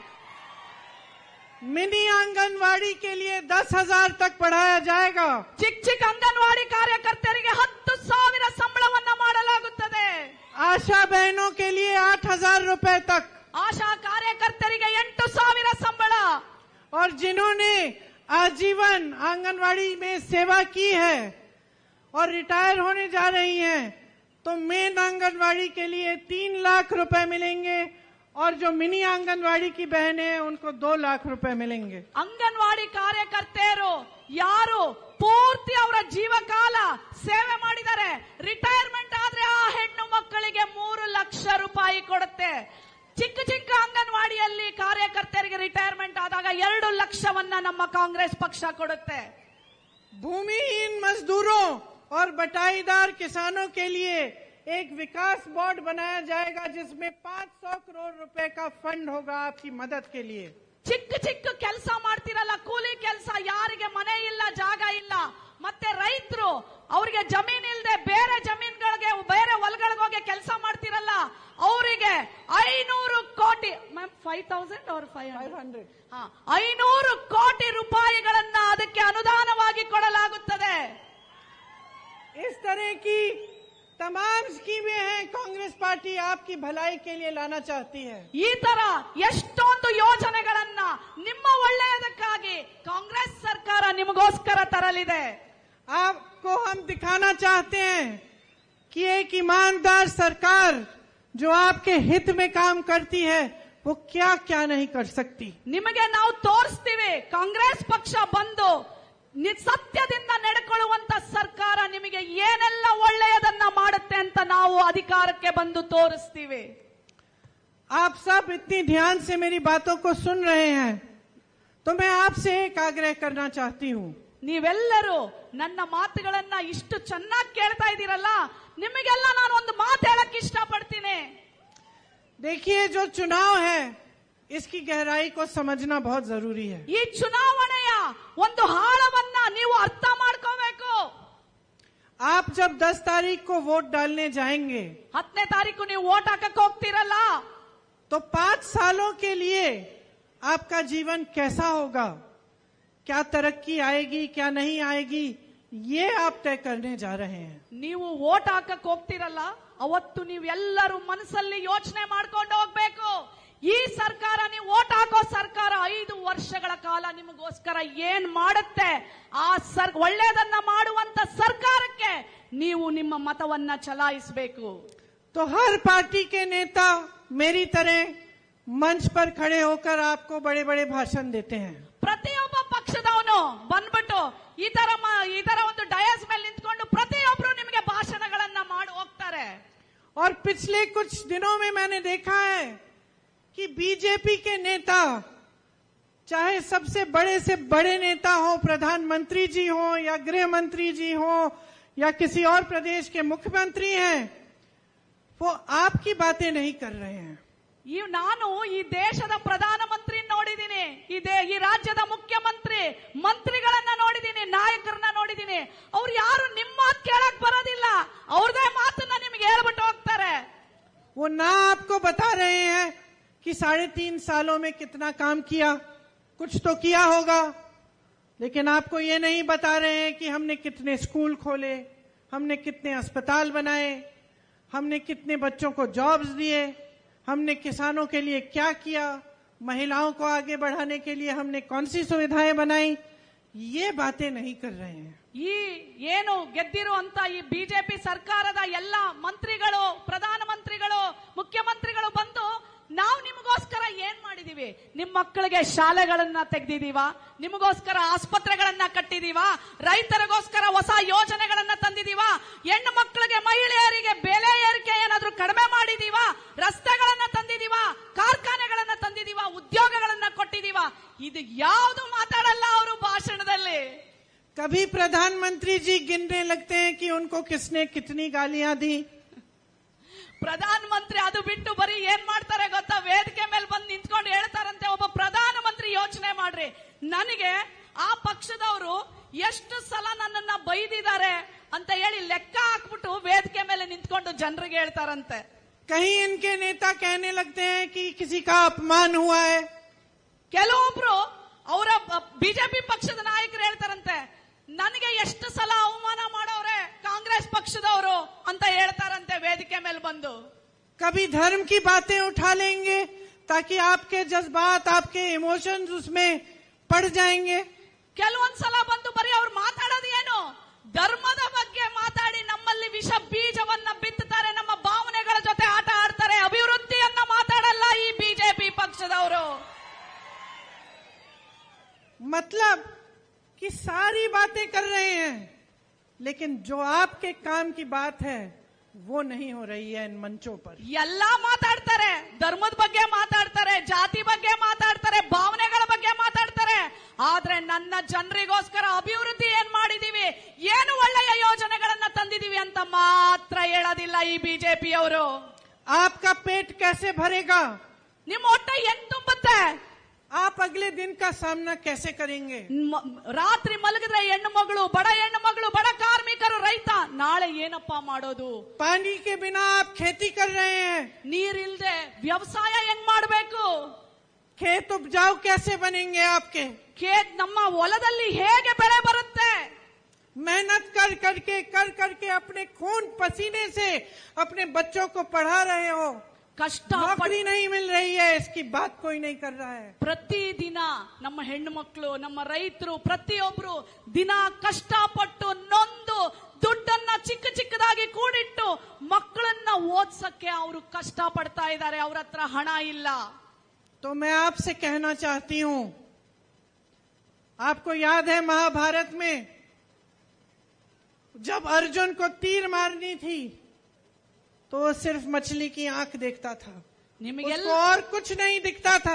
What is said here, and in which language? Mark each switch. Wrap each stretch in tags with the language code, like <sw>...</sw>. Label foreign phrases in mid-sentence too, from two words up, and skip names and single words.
<hi>मिनी आंगनवाड़ी के लिए 10,000 तक बढ़ाया जाएगा।</hi> <kn>ಚಿಕ್ಕ ಚಿಕ್ಕ ಅಂಗನವಾಡಿ ಕಾರ್ಯಕರ್ತರಿಗೆ 10,000 ಸಂಬಳವನ್ನ ಮಾಡಲಾಗುತ್ತದೆ.</kn> <hi>आशा बहनों के लिए 8,000 रुपए तक।</hi> <kn>ಆಶಾ ಕಾರ್ಯಕರ್ತರಿಗೆ 8,000 ಸಂಬಳ.</kn> <hi>और जिन्होंने आजीवन आंगनवाड़ी में सेवा की है और रिटायर होने जा रही हैं, तो मेन आंगनवाड़ी के लिए 3 लाख रुपए मिलेंगे और जो मिनी आंगनवाड़ी की बहनें हैं उनको 2 लाख रुपए मिलेंगे।</hi> <kn>ಅಂಗನವಾಡಿ ಕಾರ್ಯಕರ್ತೆಯರು ಯಾರು ಪೂರ್ತಿ ಅವರ ಜೀವಕಾಲ ಸೇವೆ ಮಾಡಿದ್ದಾರೆ, ರಿಟೈರ್ಮೆಂಟ್ ಆದ್ರೆ ಆ ಹೆಣ್ಣು ಮಕ್ಕಳಿಗೆ 3 ಲಕ್ಷ ರೂಪಾಯಿ ಕೊಡುತ್ತೆ. ಚಿಕ್ಕ ಚಿಕ್ಕ ಅಂಗನವಾಡಿಯಲ್ಲಿ ಕಾರ್ಯಕರ್ತರಿಗೆ ರಿಟೈರ್ಮೆಂಟ್ ಆದಾಗ 2 ಲಕ್ಷವನ್ನ ನಮ್ಮ ಕಾಂಗ್ರೆಸ್ ಪಕ್ಷ ಕೊಡುತ್ತೆ.</kn> <hi>भूमिहीन मजदूरों और बटाईदार किसानों के लिए एक विकास बोर्ड बनाया जाएगा जिसमें 500 करोड़ रुपए का फंड होगा आपकी मदद के लिए।</hi> <kn>ಚಿಕ್ಕ ಚಿಕ್ಕ ಕೆಲಸ ಮಾಡ್ತಿರಲ್ಲ, ಕೂಲಿ ಕೆಲಸ, ಯಾರಿಗೆ ಮನೆ ಇಲ್ಲ, ಜಾಗ ಇಲ್ಲ, ಮತ್ತೆ ರೈತರು ಅವರಿಗೆ ಜಮೀನ್ ಇಲ್ಲದೆ ಬೇರೆ ಜಮೀನ್ಗಳಿಗೆ ಬೇರೆ ಹೊಲಗಳಿಗೆ ಹೋಗಿ ಕೆಲಸ ಮಾಡ್ತಿರಲ್ಲ, ಅವರಿಗೆ 500 ಕೋಟಿ 5,000 or 500 500 ಕೋಟಿ ರೂಪಾಯಿಗಳನ್ನ ಅದಕ್ಕೆ ಅನುದಾನವಾಗಿ ಕೊಡಲಾಗುತ್ತದೆ.</kn> <hi>इस तरह की तमाम स्कीमें हैं कांग्रेस पार्टी आपकी भलाई के लिए लाना चाहती है।</hi> <kn>ಈ ತರ ಎಷ್ಟೊಂದು ಯೋಜನೆಗಳನ್ನ ನಿಮ್ಮ ಒಳ್ಳೆಯದಕ್ಕಾಗಿ ಕಾಂಗ್ರೆಸ್ ಸರ್ಕಾರ ನಿಮಗೋಸ್ಕರ ತರಲಿದೆ.</kn> <hi>आपको हम दिखाना चाहते हैं कि एक ईमानदार सरकार जो आपके हित में काम करती है वो क्या क्या नहीं कर सकती।</hi> <kn>ನಿಮಗೆ ನಾವು ತೋರಿಸ್ತೀವಿ, ಕಾಂಗ್ರೆಸ್ ಪಕ್ಷ ಬಂದು ಸತ್ಯದಿಂದ ನಡೆಕೊಳ್ಳುವಂತ ಸರ್ಕಾರ ನಿಮಗೆ ಏನೆಲ್ಲ ಒಳ್ಳೆಯದನ್ನ ಮಾಡುತ್ತೆ ಅಂತ ನಾವು ಅಧಿಕಾರಕ್ಕೆ ಬಂದು ತೋರಿಸ್ತೀವಿ.</kn> <hi>आप सब इतनी ध्यान से मेरी बातों को सुन रहे हैं, तो मैं आपसे एक आग्रह करना चाहती हूँ।</hi> <kn>ನೀವೆಲ್ಲರೂ ನನ್ನ ಮಾತುಗಳನ್ನ ಇಷ್ಟು ಚೆನ್ನಾಗಿ ಕೇಳ್ತಾ ಇದ್ದೀರಲ್ಲ, ನಿಮಗೆಲ್ಲ ನಾನು ಒಂದು ಮಾತು ಹೇಳಕ್ ಇಷ್ಟಪಡ್ತೀನಿ.</kn> <hi>देखिए, जो चुनाव है इसकी गहराई को समझना बहुत जरूरी है।</hi> <kn>ಈ ಚುನಾವಣೆಯ ಒಂದು ಆಳವನ್ನ ನೀವು ಅರ್ಥ ಮಾಡ್ಕೋಬೇಕು.</kn> <hi>आप जब 10 तारीख को वोट डालने जाएंगे</hi> <kn>10ನೇ ತಾರೀಕು ನೀವು ವೋಟ್ ಹಾಕಕ್ ಹೋಗ್ತೀರಲ್ಲ,</kn> <hi>तो 5 सालों के लिए आपका जीवन कैसा होगा, क्या तरक्की आएगी क्या नहीं आएगी, ये आप तय करने जा रहे हैं।</hi> <kn>ನೀವು ವೋಟ್ ಹಾಕಕ್ ಹೋಗ್ತಿರಲ್ಲ, ಅವತ್ತು ನೀವೆಲ್ಲರೂ ಮನಸ್ಸಲ್ಲಿ ಯೋಚನೆ ಮಾಡ್ಕೊಂಡು ಹೋಗ್ಬೇಕು. ಈ ಸರ್ಕಾರ, ನೀವು ವೋಟ್ ಹಾಕೋ ಸರ್ಕಾರ 5 ವರ್ಷಗಳ ಕಾಲ ನಿಮಗೋಸ್ಕರ ಏನ್ ಮಾಡುತ್ತೆ, ಆ ಒಳ್ಳೆಯದನ್ನ ಮಾಡುವಂತ ಸರ್ಕಾರಕ್ಕೆ ನೀವು ನಿಮ್ಮ ಮತವನ್ನ ಚಲಾಯಿಸಬೇಕು.</kn> <hi>तो हर पार्टी के नेता मेरी तरह मंच पर खड़े होकर आपको बड़े बड़े भाषण देते हैं।</hi> <kn>ಪ್ರತಿಯೊಬ್ಬ ಪಕ್ಷದವನು ಬಂದ್ಬಿಟ್ಟು ಈ ತರ ಒಂದು ಡಯಾಸ್ ಮೇಲೆ ನಿಂತ್ಕೊಂಡು ಪ್ರತಿಯೊಬ್ರು ನಿಮಗೆ ಭಾಷಣಗಳನ್ನ ಮಾಡಿ ಹೋಗ್ತಾರೆ.</kn> <hi>और पिछले कुछ दिनों में मैंने देखा है कि बीजेपी के नेता, चाहे सबसे बड़े से बड़े नेता हो, प्रधानमंत्री जी हो या गृह मंत्री जी हो या किसी और प्रदेश के मुख्यमंत्री हैं, वो आपकी बातें नहीं कर रहे हैं।</hi> <kn>ನಾನು ಈ ದೇಶದ ಪ್ರಧಾನಮಂತ್ರಿನ ನೋಡಿದೀನಿ, ಈ ರಾಜ್ಯದ ಮುಖ್ಯಮಂತ್ರಿ ಮಂತ್ರಿಗಳನ್ನ ನೋಡಿದೀನಿ, ನಾಯಕರನ್ನ ನೋಡಿದೀನಿ. ಅವ್ರು ಯಾರು ನಿಮ್ಮ ಮಾತು ಕೇಳಕ್ ಬರೋದಿಲ್ಲ, ಅವ್ರದೇ ಮಾತನ್ನ ನಿಮ್ಗೆ ಹೇಳ್ಬಿಟ್ಟು ಹೋಗ್ತಾರೆ.</kn> <hi>वो ना आपको बता रहे हैं कि 3.5 सालों में कितना काम किया, कुछ तो किया होगा, लेकिन आपको ये नहीं बता रहे हैं कि हमने कितने स्कूल खोले, हमने कितने अस्पताल बनाए, हमने कितने बच्चों को जॉब्स दिए, हमने किसानों के लिए क्या किया, महिलाओं को आगे बढ़ाने के लिए हमने कौन सी सुविधाएं बनाई. ये बातें नहीं कर रहे हैं.</hi> <kn>ಈ ಏನು ಗೆದ್ದಿರುವಂತ ಈ ಬಿಜೆಪಿ ಸರ್ಕಾರದ ಎಲ್ಲ ಮಂತ್ರಿಗಳು, ಪ್ರಧಾನ ಮಂತ್ರಿಗಳು, ಮುಖ್ಯಮಂತ್ರಿಗಳು ಬಂದು ನಾವು ನಿಮಗೋಸ್ಕರ ಏನ್ ಮಾಡಿದೀವಿ, ನಿಮ್ ಮಕ್ಕಳಿಗೆ ಶಾಲೆಗಳನ್ನ ತೆಗೆದಿದೀವ, ನಿಮಗೋಸ್ಕರ ಆಸ್ಪತ್ರೆಗಳನ್ನ ಕಟ್ಟಿದೀವ, ರೈತರಿಗೋಸ್ಕರ ಹೊಸ ಯೋಜನೆಗಳನ್ನ ತಂದಿದೀವ, ಹೆಣ್ಣು ಮಕ್ಕಳಿಗೆ ಮಹಿಳೆಯರಿಗೆ ಬೆಲೆ ಏರಿಕೆ ಏನಾದ್ರೂ ಕಡಿಮೆ ಮಾಡಿದೀವ, ರಸ್ತೆಗಳನ್ನ ತಂದಿದೀವ, ಕಾರ್ಖಾನೆಗಳನ್ನ ತಂದಿದೀವ, ಉದ್ಯೋಗಗಳನ್ನ ಕೊಟ್ಟಿದೀವ. ಇದು ಯಾವುದು ಮಾತಾಡಲ್ಲ ಅವರು ಭಾಷಣದಲ್ಲಿ.</kn> <hi>कभी प्रधानमंत्री जी गिनने लगते हैं कि उनको किसने कितनी गालियां दी.</hi> <kn>ಪ್ರಧಾನ ಮಂತ್ರಿ ಅದು ಬಿಟ್ಟು ಬರೀ ಏನ್ ಮಾಡ್ತಾರೆ ಗೊತ್ತಾ, ವೇದಿಕೆ ಮೇಲೆ ಬಂದು ನಿಂತ್ಕೊಂಡು ಹೇಳ್ತಾರಂತೆ, ಒಬ್ಬ ಪ್ರಧಾನ ಮಂತ್ರಿ ಯೋಚನೆ ಮಾಡ್ರಿ, ನನಗೆ ಆ ಪಕ್ಷದವರು ಎಷ್ಟು ಸಲ ನನ್ನನ್ನ ಬೈದಿದ್ದಾರೆ ಅಂತ ಹೇಳಿ ಲೆಕ್ಕ ಹಾಕ್ಬಿಟ್ಟು ವೇದಿಕೆ ಮೇಲೆ ನಿಂತ್ಕೊಂಡು ಜನರಿಗೆ ಹೇಳ್ತಾರಂತೆ.</kn> <hi>कहीं इनके नेता कहने लगते हैं कि किसी का अपमान हुआ है.</hi> <kn>ಕೆಲವೊಬ್ರು ಅವರ ಬಿಜೆಪಿ ಪಕ್ಷದ ನಾಯಕರು ಹೇಳ್ತಾರಂತೆ, ನನಗೆ ಎಷ್ಟು ಸಲ ಅವಮಾನ ಮಾಡೋರೆ ಕಾಂಗ್ರೆಸ್ ಪಕ್ಷದವರು ಅಂತ ಹೇಳ್ತಾರಂತೆ ವೇದಿಕೆ ಮೇಲೆ ಬಂದು.</kn> <hi>कभी धर्म की बातें उठा लेंगे ताकि आपके जज्बात, आपके इमोशंस उसमें पड़ जाएंगे.</hi> <kn>ಕೆಲವೊಂದ್ಸಲ ಬಂದು ಬರೀ ಅವ್ರು ಮಾತಾಡೋದು ಏನು, ಧರ್ಮದ ಬಗ್ಗೆ ಮಾತಾಡಿ ನಮ್ಮಲ್ಲಿ ವಿಷ ಬೀಜವನ್ನ ಬಿತ್ತುತ್ತಾರೆ, ನಮ್ಮ ಭಾವನೆಗಳ ಜೊತೆ ಆಟ ಆಡ್ತಾರೆ. ಅಭಿವೃದ್ಧಿಯನ್ನ ಮಾತಾಡಲ್ಲ ಈ ಬಿಜೆಪಿ ಪಕ್ಷದವರು.</kn> <hi>मतलब कि सारी बातें कर रहे हैं, लेकिन जो आपके काम की बात है वो नहीं हो रही है इन मंचों पर.</hi> <kn>ಎಲ್ಲಾ ಮಾತಾಡ್ತಾರೆ, ಧರ್ಮದ ಬಗ್ಗೆ ಮಾತಾಡ್ತಾರೆ, ಜಾತಿ ಬಗ್ಗೆ ಮಾತಾಡ್ತಾರೆ, ಭಾವನೆಗಳ ಬಗ್ಗೆ ಮಾತಾಡ್ತಾರೆ. ಆದ್ರೆ ನನ್ನ ಜನರಿಗೋಸ್ಕರ ಅಭಿವೃದ್ಧಿ ಏನ್ ಮಾಡಿದೀವಿ, ಏನು ಒಳ್ಳೆಯ ಯೋಜನೆಗಳನ್ನ ತಂದಿದೀವಿ ಅಂತ ಮಾತ್ರ ಹೇಳೋದಿಲ್ಲ ಈ ಬಿಜೆಪಿ ಅವರು.</kn> <hi>आपका पेट कैसे भरेगा,</hi> <kn>ನಿಮ್ಮ ಹೊಟ್ಟೆ ಹೆಂಗ್ ತುಂಬುತ್ತೆ,</kn> <hi>आप अगले दिन का सामना कैसे करेंगे.</hi> <kn>ರಾತ್ರಿ ಮಲಗಿದ್ರೆ ಹೆಣ್ಣು ಮಗಳು, ಬಡ ಹೆಣ್ಣು ಮಗಳು, ಬಡ ಕಾರ್ಮಿಕರು, ರೈತ ನಾಳೆ ಏನಪ್ಪಾ ಮಾಡೋದು.</kn> <hi>पानी के बिना आप खेती कर रहे हैं,</hi> <kn>ನೀರಿಲ್ದೆ ವ್ಯವಸಾಯ ಹೆಂಗ್ ಮಾಡಬೇಕು,</kn> <hi>खेत उपजाऊ कैसे बनेंगे आपके.</hi> <kn>ನಮ್ಮ ಹೊಲದಲ್ಲಿ ಹೇಗೆ ಬೆಳೆ ಬರುತ್ತೆ.</kn> <hi>मेहनत कर करके अपने खून पसीने से अपने बच्चों को पढ़ा रहे हो,</hi> <kn>ಕಷ್ಟ</kn> <hi>नौकरी नहीं मिल रही है, इसकी बात कोई नहीं कर रहा है.</hi> <kn>ಪ್ರತಿದಿನ ನಮ್ಮ ಹೆಣ್ಣು ಮಕ್ಕಳು, ನಮ್ಮ ರೈತರು ಪ್ರತಿಯೊಬ್ರು ದಿನ ಕಷ್ಟಪಟ್ಟು ನೊಂದು ದುಡ್ಡನ್ನ ಚಿಕ್ಕ ಚಿಕ್ಕದಾಗಿ ಕೂಡಿಟ್ಟು ಮಕ್ಕಳನ್ನ ಓದ್ಸಕ್ಕೆ ಅವರು ಕಷ್ಟ ಪಡ್ತಾ ಇದ್ದಾರೆ. ಅವ್ರ ಹತ್ರ ಹಣ ಇಲ್ಲ.</kn> <hi>तो मैं आपसे कहना चाहती हूं, आपको याद है महाभारत में जब अर्जुन को तीर मारनी थी तो वो सिर्फ मछली की आंख देखता था, उसको और कुछ नहीं दिखता था.</hi>